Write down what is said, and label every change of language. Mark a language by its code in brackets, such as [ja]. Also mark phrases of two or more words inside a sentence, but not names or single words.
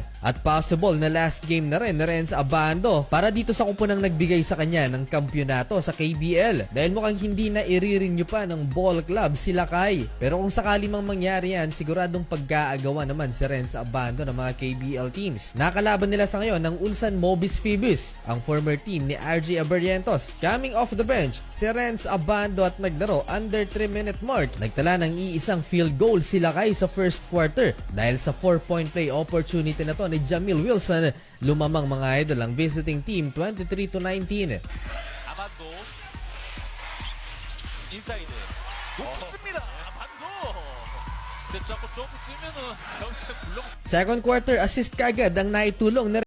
[tl] At possible na [en] last game [tl] na rin ni Renz Abando para dito sa kupunang nagbigay sa kanya ng kampyonato sa KBL. Dahil mukhang hindi na irirenew pa ng [en] ball club [tl] si Lakay. Pero kung sakali mang mangyari yan, siguradong pagkaagawa naman si Renz Abando ng mga KBL teams. Nakalaban nila sa ngayon ng Ulsan Mobis Phoebus, ang [en] former team [tl] ni RJ Abarientos. [en] Coming off the bench, [tl] si Renz Abando at naglaro [en] under 3-minute mark. [tl] Nagtala ng iisang [en] field goal [tl] si Lakay sa [en] first quarter. [tl] Dahil sa [en] 4-point play opportunity [tl] na to ni Jamil Wilson, lumamang mga idol ang [en] visiting team [tl] 23-19. [ko] 아반도 인사이드 높습니다. 아반도 스텝 잡고 좀 뛰면은 경기 물론 [en] Second quarter assist [tl] kaagad ang naitulong ni